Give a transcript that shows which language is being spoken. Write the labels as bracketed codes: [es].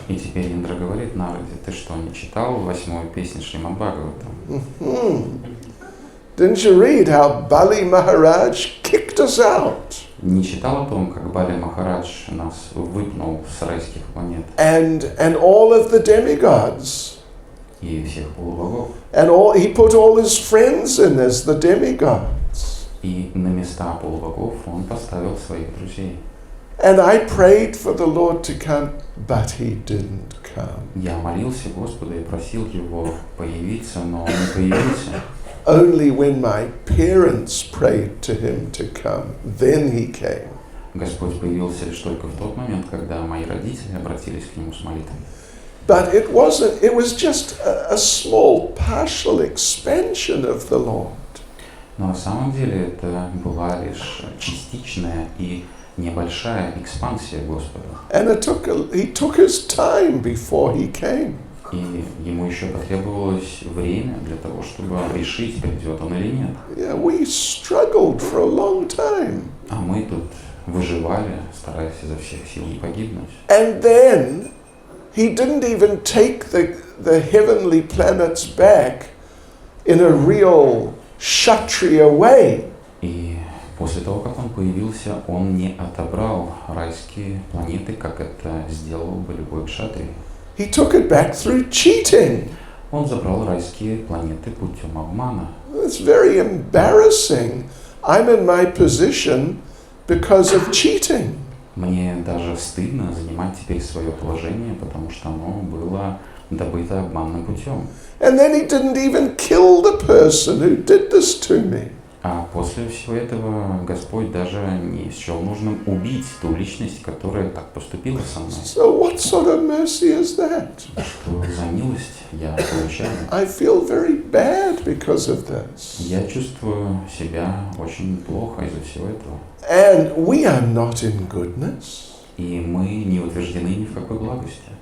[ru] И теперь Индра говорит Нараде, ты что, не читал 8-ю песню Шримад Бхагаватам? [en] Didn't you read how Bali Maharaj kicked us out? [ru] Не читал о том, как Бали Махарадж нас выпнул с райских планет? [en] And all of the demigods. [ru] И всех полубогов. [en] And he put all his friends in as the demigods. [ru] И на места полубогов он поставил своих друзей. [en] And I prayed for the Lord to come, but he didn't come. [ru] Я молился Господу и просил его появиться, но он не появился. [en] Only when my parents prayed to him to come, then he came. [ru] Господь появился лишь только в тот момент, когда мои родители обратились к нему с молитвой. [en] But it was just a small partial expansion of the Lord. [ru] Но на самом деле это была лишь частичная и небольшая экспансия Господа. [en] And he took his time before he came. [ru] И ему еще потребовалось время для того, чтобы решить, придет он или нет. [en] Yeah, we struggled for a long time. [ru] А мы тут выживали, стараясь изо всех сил не погибнуть. [en] And then he didn't even take the heavenly planets back in a real Kshatriya way. [ru] И после того, как он появился, он не отобрал райские планеты, как это сделал бы любой кшатрий. [en] He took it back through cheating. [ru] Он забрал райские планеты путем обмана. [en] It's very embarrassing. I'm in my position because of cheating. [ru] Мне даже стыдно занимать теперь свое положение, потому что оно было добыто обманным путем. [en] And then he didn't even kill the person who did this to me. [ru] А после всего этого Господь даже не счел нужным убить ту личность, которая так поступила со мной. [en] So what sort of mercy is that? [ru] Что за милость я получаю? [en] I feel very bad because of this. [ru] Я чувствую себя очень плохо из-за всего этого. [en] And we are not in goodness. [ru] И мы не утверждены ни в какой благости.